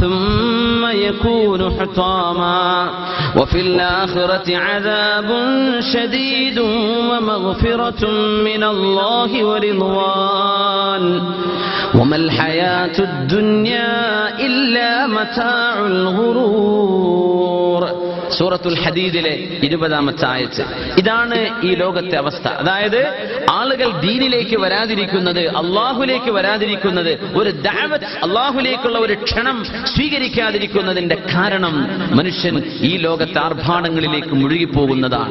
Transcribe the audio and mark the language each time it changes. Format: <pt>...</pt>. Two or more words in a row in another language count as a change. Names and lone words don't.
<ar>ثم يكون حطاما وفي الآخرة عذاب شديد ومغفرة من الله ورضوان وما الحياة الدنيا إلا متاع الغرور.</ar> <ml>സൂറത്തുൽ ഹദീദിലെ 20-ാമത്തെ ആയത്ത്. ഇതാണ് ഈ ലോകത്തെ അവസ്ഥ. അതായത് ആളുകൾ ദീനിലേക്ക് വരാതിരിക്കുന്നത്, അള്ളാഹുലേക്ക് വരാതിരിക്കുന്നത്, ഒരു ദഅവത്ത്, അള്ളാഹുലേക്കുള്ള ഒരു ക്ഷണം സ്വീകരിക്കാതിരിക്കുന്നതിന്റെ കാരണം മനുഷ്യൻ ഈ ലോകത്തെ ആർഭാടങ്ങളിലേക്ക് മുഴുകിപ്പോകുന്നതാണ്.</ml>